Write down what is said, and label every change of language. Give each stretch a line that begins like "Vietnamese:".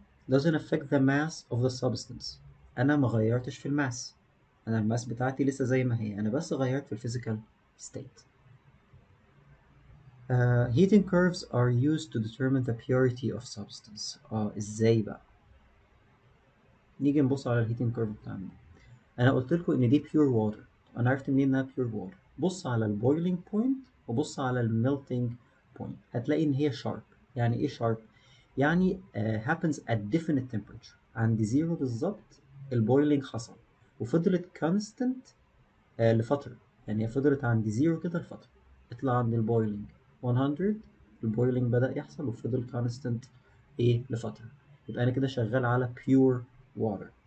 English: doesn't affect the mass of the substance.
Arabic: أنا ما غيرتش في الماس، أنا الماس بتاعتي لسه زي ما هي، أنا بس غيرت في الفيزيكال state.
English: Heating curves are used to determine the purity of substance.
Arabic: إزاي بقى؟ نيجي نبص على الهيتنج كيرف بتاعنا. انا قلت لكم ان دي بيور ووتر، انا عرفت منين انها بيور ووتر؟ بص على البويلينج بوينت وبص على الميلتنج بوينت، هتلاقي ان هي شارب. يعني ايه شارب؟ يعني
English: happens at definite temperature.
Arabic: عند زيرو بالظبط البويلينج حصل وفضلت كونستنت لفتره. يعني هي فضلت عند زيرو كده لفتره، اطلع عند البويلينج 100، البويلينج بدأ يحصل وفضل كونستنت لفتره، يبقى انا كده شغال على pure water.